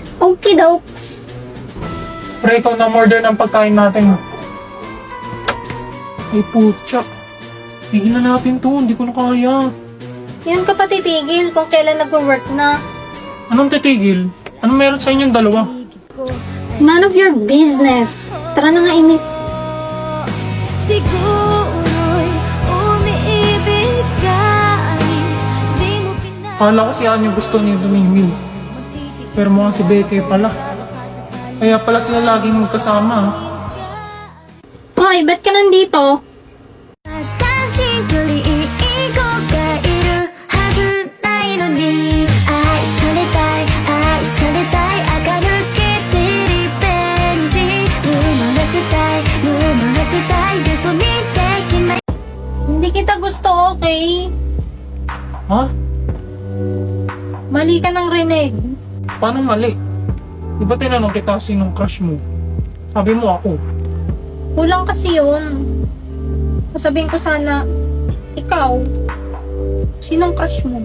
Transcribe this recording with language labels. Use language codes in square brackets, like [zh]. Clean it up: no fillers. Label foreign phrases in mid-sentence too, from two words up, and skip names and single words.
[en] Okay, dokes. [tl] Pre, ikaw na order ng pagkain natin. Ay, putya. Tigil na natin to, hindi ko na kaya. Yan ka pa titigil kung kailan nag-work na. Anong titigil? Anong meron sa inyong dalawa? [en] None of your business. [tl] Tara na nga, Emil. Siguro'y umiibig ka ay di mo Akala ko si Anya gusto niya dumimil. Pero mukhang si Becky pala. Kaya pala sila laging magkasama. Hoy, ba't ka nandito? [ja] 私よりいい子がいるはずないのに愛されたい愛されたい垢抜けてリベンジ生まらせたい生まらせたい嘘にできない [tl] Hindi kita gusto, okay? Ha? Mali ka ng rinig. Paano mali? Di ba tinanong kita sinong crush mo? Sabi mo ako. Kulang kasi yun. Sabihin ko sana, ikaw, sinong crush mo?